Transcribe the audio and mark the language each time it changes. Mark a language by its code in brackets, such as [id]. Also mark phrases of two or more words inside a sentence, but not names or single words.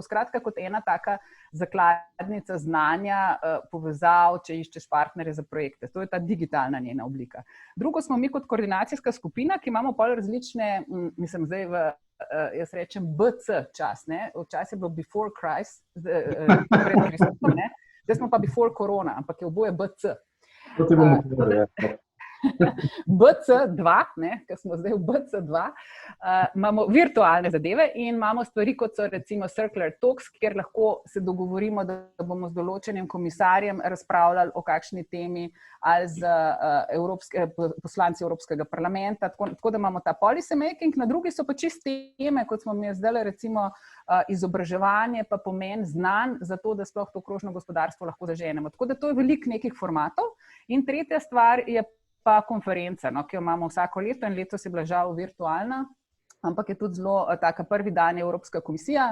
[sl] Skratka, kot ena taka zakladnica znanja, povezav, če iščeš partnerje za projekte. To je ta digitalna njena oblika. Drugo smo mi kot koordinacijska skupina, ki imamo pol različne, mislim zdaj jaz rečem BC čas, včasih je bilo [en] before Christ, [sl] pred Kristom, zdaj smo pa [en] before corona, [sl] ampak je oboje BC. To ti bomo povedali. BC2, ker smo zdaj v BC2, imamo virtualne zadeve in imamo stvari, kot so recimo Circular Talks, kjer lahko se dogovorimo, da bomo z določenim komisarjem razpravljali o kakšni temi ali z poslanci Evropskega parlamenta, tako da imamo ta [en] policy making, [sl] na drugi so pa čist teme, kot smo mi zdaj recimo izobraževanje, pa pomen znanj za to, da sploh to krožno gospodarstvo lahko zaženemo. Tako da to je veliko nekih formatov. In tretja stvar je pa konferenca, ki jo imamo vsako leto in letos je bila žal virtualna, ampak je tudi zelo taka prvi dan Evropska komisija.